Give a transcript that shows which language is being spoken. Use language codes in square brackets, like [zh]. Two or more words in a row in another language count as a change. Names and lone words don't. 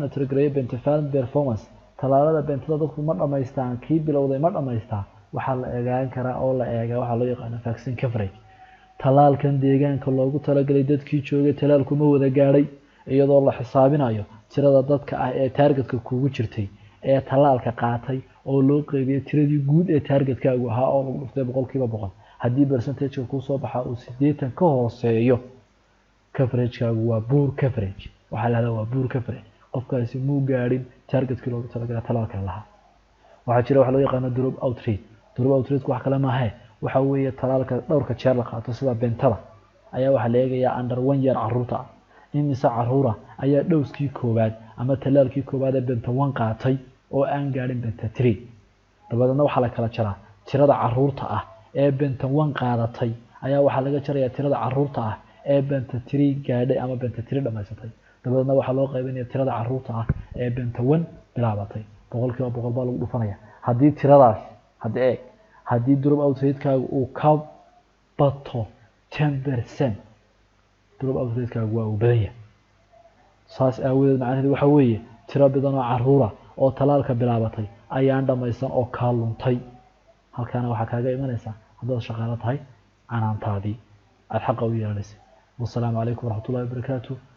[so] monitor gareeyo [en] pentavalent performance [so] talaalada bentada dadku ma dhamaystaan kii bilowday ma dhamaystaa waxa la eegaan karaa oo la eegaa waxa loo yaqaan [en] vaccine coverage [so] talaalkan deegaanka loogu talagalay dadkii joogay talaalku ma wada gaaray iyadoo la xisaabinayo tirada dadka ah ee targetka kugu jirtay ee talaalka qaatay oo loo qeybiyay tiradii guud ee targetkaagu ahaa oo lagu dhuftay 100% haddii percentage ku soo baxa uu 80 ka hooseeyo coveragekaagu waa [en] poor coverage [so] waxa la waa [en] poor coverage [so] qofkaasi muu gaarin targetkii loogu talagalay talaalka lahaa waxa jira wax loo yaqaan [en] drop out rate [so] wax kale ma aha waxa weeye talaalka dhowrka jeer la qaato sida bentada ayaa waxa la eegayaa [en] under 1 year [so] caruurta imisa caruura ayaa dhowskii koobaad ama talaalkii koobaad ee benta 1 qaatay oo aan gaarin benta 3 dabadeedna waxa la kala jaraa tirada caruurta ah ee benta 1 qaadatay ayaa waxa laga jarayaa tirada caruurta ah ee benta 3 gaadhay ama benta 3 dhamaysatay dabadeedna waxa loo qaybinayaa tirada caruurta ah ee benta 1 bilaabatay 100% baa lagu dhufanaya haddii tiradaas haddii [en] drop out rate-kaagu [so] uu ka bato 10% [en] drop out rate-kaagu [so] waa uu badan yahay saas aawadeed macnaheedu waxa weeye tiro badan oo caruura oo talaalka bilaabatay ayaan dhamaysan oo ka luntay halkaana waxa kaaga imanaysa haddaad shaqaale tahay canaantaadii aad xaq u yeelanaysa [ar] والسلام عليكم ورحمة الله وبركاته